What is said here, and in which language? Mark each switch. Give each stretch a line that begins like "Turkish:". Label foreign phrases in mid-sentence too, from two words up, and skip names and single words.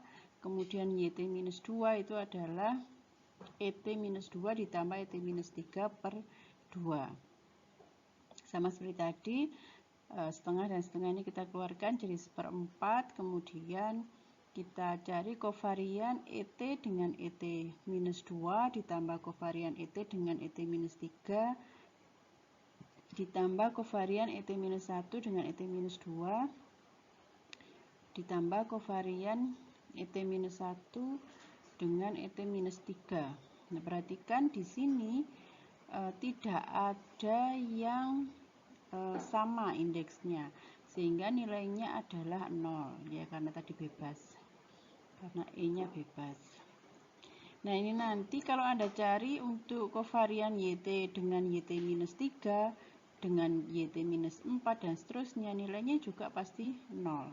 Indonesian: Kemudian YT-2 itu adalah ET-2 ditambah ET-3 per 2. Sama seperti tadi, setengah dan setengah ini kita keluarkan jadi 1/4. Kemudian kita cari covarian ET dengan ET-2 ditambah covarian ET dengan ET-3 ditambah covarian ET-1 dengan ET-2 ditambah covarian ET-1 dengan ET-3. Nah, perhatikan di sini tidak ada yang sama indeksnya, sehingga nilainya adalah 0 ya, karena tadi bebas, karena E-nya bebas. Nah, ini nanti kalau Anda cari untuk covarian YT dengan YT-3 dengan YT-4 dan seterusnya, nilainya juga pasti 0.